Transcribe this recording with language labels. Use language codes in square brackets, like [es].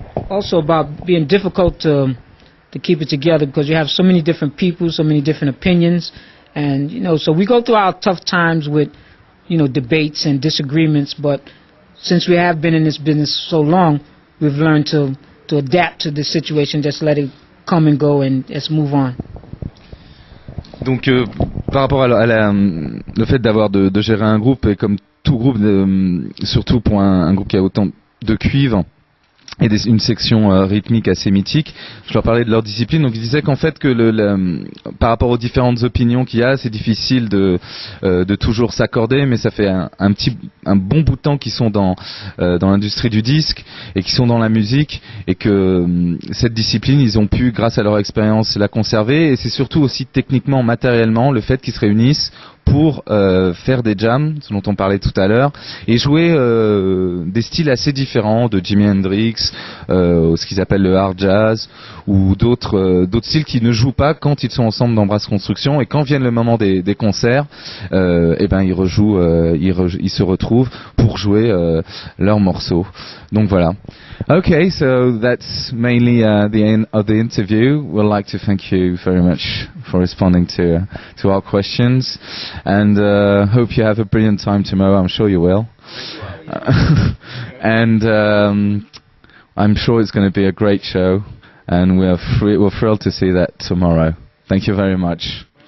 [en] Also about being difficult to keep it together, because you have so many different people, so many different opinions, and so we go through our tough times with debates and disagreements. But since we have been in this business so long, we've learned to adapt to the situation, just let it come and go, and let's move on. [fr] Donc par rapport à le fait d'avoir de gérer un groupe, et comme tout groupe, surtout pour un groupe qui a autant de cuivre et une section rythmique assez mythique, je leur parlais de leur discipline. Donc ils disaient qu'en fait que par rapport aux différentes opinions qu'il y a, c'est difficile de toujours s'accorder, mais ça fait un bon bout de temps qu'ils sont dans l'industrie du disque et qu'ils sont dans la musique, et que cette discipline, ils ont pu, grâce à leur expérience, la conserver. Et c'est surtout aussi techniquement, matériellement, le fait qu'ils se réunissent pour faire des jams, ce dont on parlait tout à l'heure, et jouer des styles assez différents, de Jimi Hendrix, ce qu'ils appellent le hard jazz, ou d'autres styles qui ne jouent pas quand ils sont ensemble dans Brass Construction, et quand vient le moment des concerts, ils rejouent, ils se retrouvent pour jouer leurs morceaux. Donc voilà. [en] Okay, so that's mainly the end of the interview. We'd like to thank you very much for responding to our questions, and hope you have a brilliant time tomorrow. I'm sure you will. And I'm sure it's going to be a great show, and we're thrilled to see that tomorrow. Thank you very much.